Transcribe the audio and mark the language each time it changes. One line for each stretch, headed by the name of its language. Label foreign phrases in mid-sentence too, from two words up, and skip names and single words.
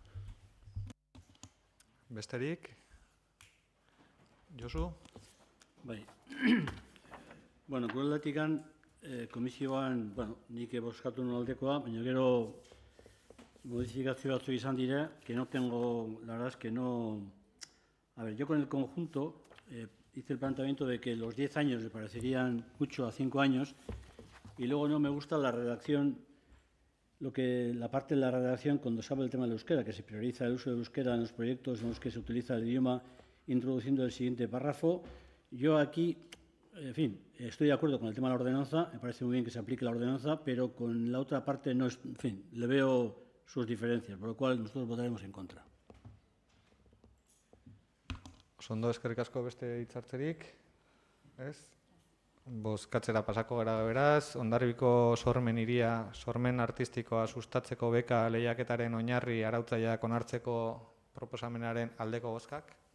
Basque: Besterik? Josu? Bai. Bueno, gure aldetikan komisioan, nik bozkatu nuen aldekoa, baina gero modifikazio batzu izan dire,
Spanish: que no tengo, la verdad es que no... A ver, yo con el conjunto hice el planteamiento de que los 10 años me parecerían mucho a 5 años y luego no me gusta la redacción, la parte de la redacción cuando se habla del tema del euskera, que se prioriza el uso del euskera en los proyectos en los que se utiliza el idioma, introduciendo el siguiente párrafo. Yo aquí, en fin, estoy de acuerdo con el tema de la ordenanza, me parece muy bien que se aplique la ordenanza, pero con la otra parte no, en fin, le veo sus diferencias, por lo cual nosotros votaremos en contra.
Basque: Ondo, eskerrik asko beste hitzartzerik, ez? Bozkatzera pasako gara beraz, Hondarribiko sormen hiria, sormen artistikoa sustatzeko beka lehiaketaren oinarri arautzaileak onartzeko proposamenaren aldeko bozkak.